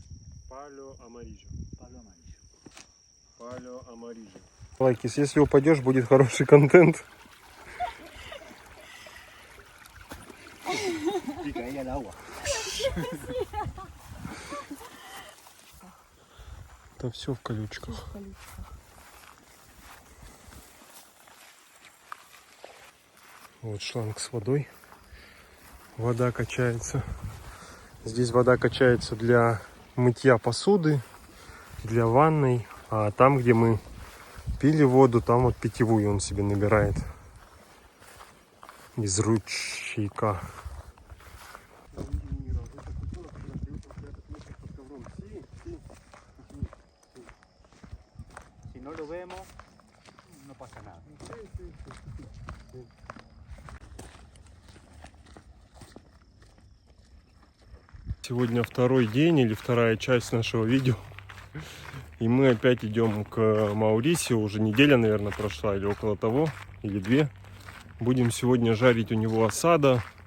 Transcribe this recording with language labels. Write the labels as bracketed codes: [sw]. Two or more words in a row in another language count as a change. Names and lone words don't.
[es] Palo amarillo. Palo amarillo. Palo amarillo. [ru] Лайкис, если упадешь, будет хороший контент. [es] Y caí al agua. [ru] Там все в колючках. Вот шланг с водой. Вода качается. Здесь вода качается для мытья посуды, для ванной. А там, где мы пили воду, там вот питьевую он себе набирает из ручейка. [es] Si no lo vemos, no pasa nada. [ru] Сегодня второй день или вторая часть нашего видео. И мы опять идем к Маурисио. Уже неделя, наверное, прошла или около того, или 2. Будем сегодня жарить у него осада.